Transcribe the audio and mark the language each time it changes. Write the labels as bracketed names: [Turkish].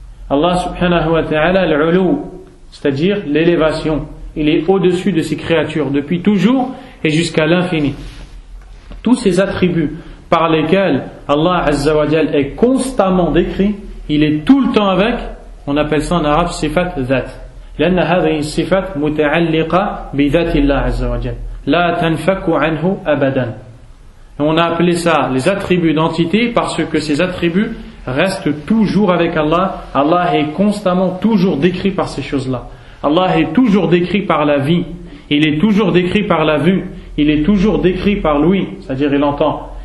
[French] Allah subhanahu wa ta'ala al-ulu, c'est-à-dire l'élévation. Il est au-dessus de ses créatures depuis toujours et jusqu'à l'infini. Tous ces attributs par lesquels Allah azza wa jal est constamment décrit, il est tout le temps avec, on appelle ça en arabe sifat dhat. [Arabic] لأن هذه الصفات متعلقة بذات الله عز وجل لا تنفك عنه أبدا. [French] On a appelé ça les attributs d'entité parce que ces attributs restent toujours avec Allah. Allah est constamment toujours décrit par ces choses-là. Allah est toujours décrit par la vie. Il est toujours décrit par la vue. Il est toujours décrit par l'ouïe, c'est-à-dire il entend.